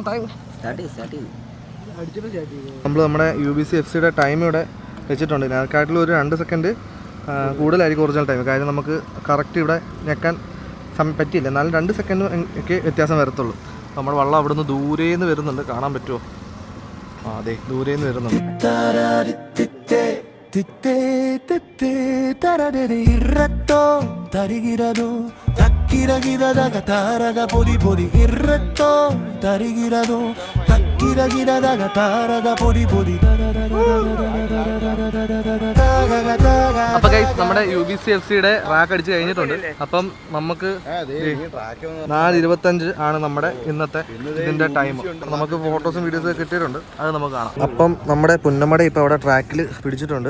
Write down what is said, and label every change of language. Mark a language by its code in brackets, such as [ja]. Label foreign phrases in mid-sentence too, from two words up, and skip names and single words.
[ml] നമ്മൾ നമ്മുടെ UBC FCയുടെ ടൈം ഇവിടെ വെച്ചിട്ടുണ്ട്. ഇതിനെക്കാട്ടിലും ഒരു 2 സെക്കൻഡ് കൂടുതലായിരിക്കും ഒറിജിനൽ ടൈം. കാര്യം നമുക്ക് കറക്റ്റ് ഇവിടെ ഞെക്കാൻ പറ്റിയില്ല. എന്നാലും 2 സെക്കൻഡ് ഒക്കെ വ്യത്യാസം വരത്തുള്ളൂ. നമ്മുടെ വള്ളം അവിടെ നിന്ന് ദൂരേന്ന് വരുന്നുണ്ട്. കാണാൻ പറ്റുമോ? അതെ, ദൂരേന്ന് വരുന്നുണ്ട്. ತಕ್ಕಿರಗಿರದಾಗ ತಾರಗ ಪೊದಿ ಪೊದಿ ಇರ್ರತ್ತೋ ತರಿಗಿರದು ತಕ್ಕಿರಗಿರದಾಗ ತಾರಗ ಪೊದಿ ಪೊದಿ. അപ്പൊ ഗൈസ്, നമ്മുടെ UBC FCയുടെ റാക്ക് അടിച്ച് കഴിഞ്ഞിട്ടുണ്ട്. അപ്പം നമുക്ക് 4:25 ആണ് നമ്മുടെ ഇന്നത്തെ ഇതിന്റെ ടൈം. നമുക്ക് ഫോട്ടോസും വീഡിയോസും കിട്ടിയിട്ടുണ്ട്, അത് നമുക്ക് കാണാം. അപ്പം നമ്മുടെ പുന്നമട ഇപ്പൊ അവിടെ ട്രാക്കിൽ പിടിച്ചിട്ടുണ്ട്.